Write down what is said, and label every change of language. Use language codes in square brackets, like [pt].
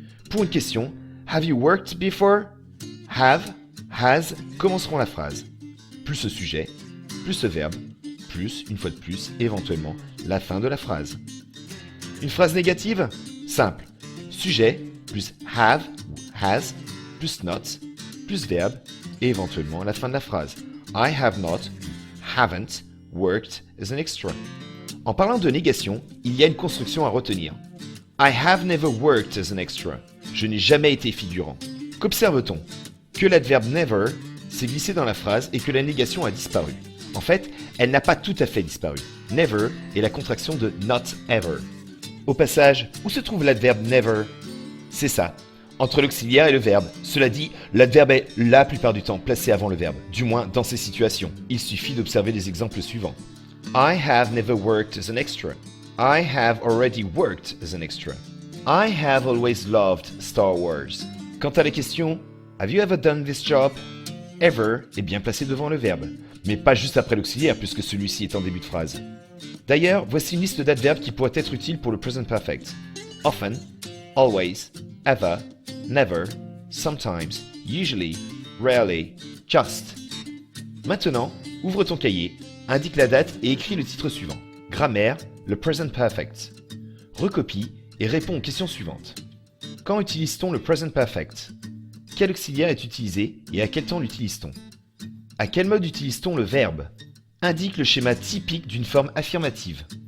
[fr] Pour une question, [en] have you worked before? [fr] Have, has commenceront la phrase. Plus le sujet, plus le verbe, plus, une fois de plus, éventuellement, la fin de la phrase. Une phrase négative? Simple. Sujet plus have ou has plus not plus verbe et éventuellement la fin de la phrase. [en] I have not, haven't, worked as an extra. [fr] En parlant de négation, il y a une construction à retenir. [en] I have never worked as an extra. [fr] Je n'ai jamais été figurant. Qu'observe-t-on? Que l'adverbe never s'est glissé dans la phrase et que la négation a disparu. En fait, elle n'a pas tout à fait disparu. Never est la contraction de not ever. Au passage, où se trouve l'adverbe never? C'est ça, entre l'auxiliaire et le verbe. Cela dit, l'adverbe est la plupart du temps placé avant le verbe, du moins dans ces situations. Il suffit d'observer les exemples suivants. [en] I have never worked as an extra. I have already worked as an extra. I have always loved Star Wars. [fr] Quant à la question, [en] have you ever done this job? [fr] Ever est bien placé devant le verbe, mais pas juste après l'auxiliaire puisque celui-ci est en début de phrase. D'ailleurs, voici une liste d'adverbes qui pourraient être utiles pour le present perfect. [en] Often, always, ever, never, sometimes, usually, rarely, just. [fr] Maintenant, ouvre ton cahier, indique la date et écris le titre suivant. Grammaire, le present perfect. Recopie et réponds aux questions suivantes. Quand utilise-t-on le present perfect? Quel auxiliaire est utilisé et à quel temps l'utilise-t-on? À quel mode utilise-t-on le verbe? Indique le schéma typique d'une forme affirmative.